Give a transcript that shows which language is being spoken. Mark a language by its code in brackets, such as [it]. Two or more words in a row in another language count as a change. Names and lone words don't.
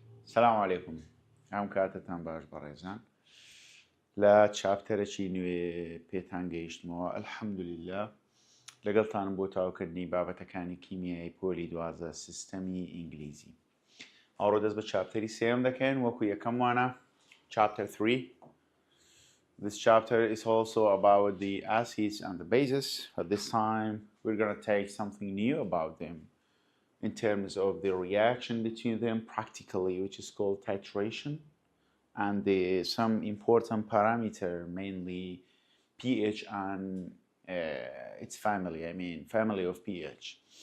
[ar] سلام علیکم [ckb] ئەم کاتتان باش بەڕێزان لە چاپتەرێکی نوێ پێتان گەیشتمەوە ئەلحەمدوللیلا لەگەڵتانم بۆ تاوکردنی بابەتەکانی کیمیایی پۆلی 12 سیستەمی ئینگلیزی ئەوڕۆ دەست بە چاپتەری سێم دەکەین وەکو یەکەم وانە chapter 3. [en] This chapter is also about the acids and the bases, but this time we're going to take something new about them in terms of the reaction between them practically, which is called titration, and some important parameter, mainly pH and its family, family of pH.